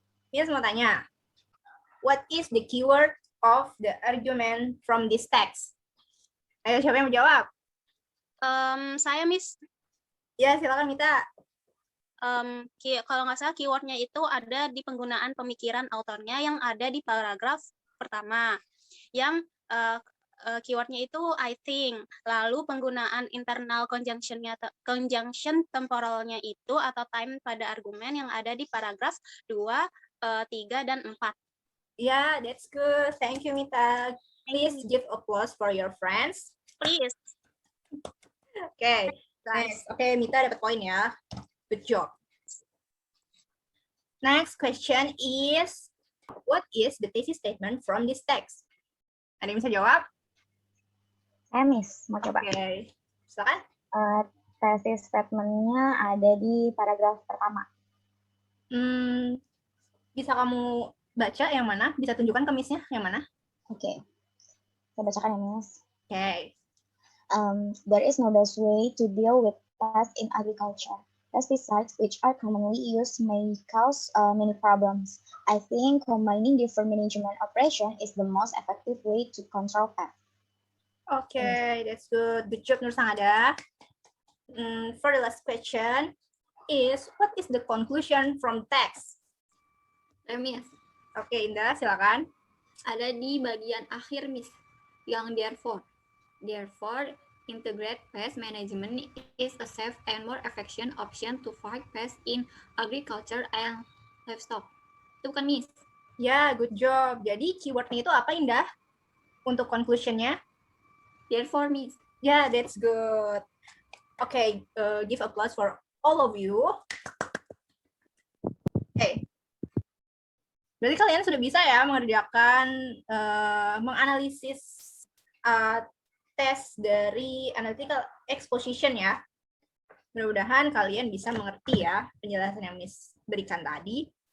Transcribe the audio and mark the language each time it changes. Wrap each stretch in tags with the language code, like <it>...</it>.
<id>Miss mau tanya,</id> <en>what is the keyword of the argument from this text?</en> <id>Ayo, siapa yang mau jawab? Saya, Miss. Ya, silakan Mita. Kalau nggak salah keywordnya itu ada di penggunaan pemikiran autornya yang ada di paragraf pertama. Yang keywordnya itu</id> <en>I think.</en> <id>Lalu penggunaan internal conjunction temporalnya itu atau time pada argumen yang ada di paragraf 2, 3, dan 4.</id> <en>Yeah, that's good. Thank you, Mita. Please give applause for your friends. Please. Okay, nice. Okay, Mita</en> <id>dapat poin ya.</id> <en>Good job. Next question is, what is the thesis statement from this text?</en> <id>Ada yang bisa jawab? Miss, mau coba. Oke. Silakan. Thesis statement-nya ada di paragraf pertama. Bisa kamu baca yang mana? Bisa tunjukkan ke Miss-nya yang mana? Oke. Saya bacakan ya, Miss. Oke.</id> <en>There is no best way to deal with pests in agriculture. Pesticides, which are commonly used, may cause many problems. I think combining different management operation is the most effective way to control pests. Okay, that's good. Good job, Nur Sangada. For the last question is, what is the conclusion from text?</en> <id>Miss. Oke, Indah, silakan. Ada di bagian akhir, Miss.</id> <en>Yang therefore, integrate pest management is a safe and more efficient option to fight pests in agriculture and livestock.</en> <id>Itu kan, Miss? Ya,</id> <en>good job.</en> <id>Jadi keywordnya itu apa, Indah? Untuk conclusionnya?</id> <en>Therefore, Miss. Yeah, that's good. Okay, give applause for all of you. Okay.</en> <id>Berarti kalian sudah bisa ya mengerjakan, menganalisis tes dari analytical exposition ya. Mudah-mudahan kalian bisa mengerti ya penjelasan yang Miss berikan tadi.</id>